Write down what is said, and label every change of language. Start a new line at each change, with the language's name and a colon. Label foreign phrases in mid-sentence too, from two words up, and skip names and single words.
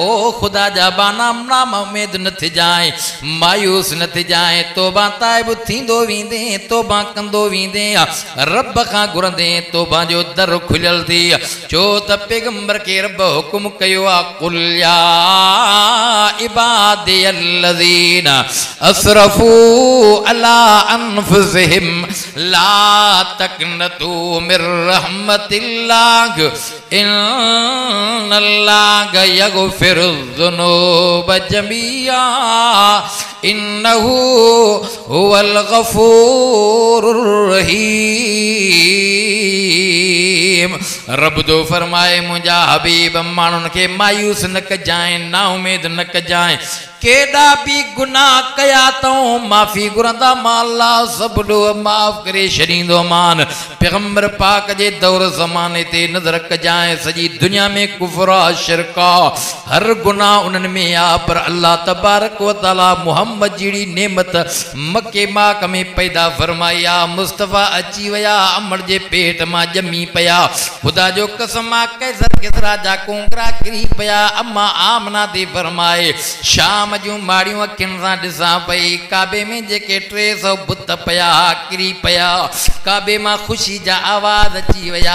Sindhi: ओ ख़ुदा जा बाना नाम उमेद न थिजांइ मायूस न थिजांइ तौबा ताइब थींदो वेंदे तौबा कंदो वेंदे रब खां घुरंदे तौबा जो दर खुलियल थी छो त पैगंबर खे रब हुकुम कयो आहे
Arabic: قل يا عباد عبادي الذين أسرفوا على أنفسهم لا تقنطوا من رحمة الله إن الله يغفر الذنوب جميعا إنه هو الغفور الرحيم.
Sindhi: रब तो फरमाए मुंहिंजा हबीब माण्हुनि खे मायूस न कजाएं, ना उमेद न कजाएं। केॾा बि गुनाह कया अथऊं माफ़ी घुरंदा मां अल्लाह सभु ॾोह माफ़ करे छॾींदो मान। पैगंबर पाक जे दौर ज़माने ते नज़र कजाएं, सॼी दुनिया में कुफ़र आ, शिरक आ, हर गुनाह उन्हनि में आ, पर
Arabic: الله تبارك و تعالى
Sindhi: मुहम्मद जहिड़ी नेमत मके माक में पैदा फरमाई आ। मुस्तफ़ा अची विया, अमड़ जे पेट मां ॼमी पिया। ख़ुदा जो कसम आ, कैसर किसरा जा कोंगरा किरी पिया। अम्मा आमना ते फरमाए शाम जूं माड़ियूं अखियुनि सां ॾिसां पई, काबे में जेके 300 बुत पिया किरी पिया, काबे मां ख़ुशी जा आवाज़ अची विया।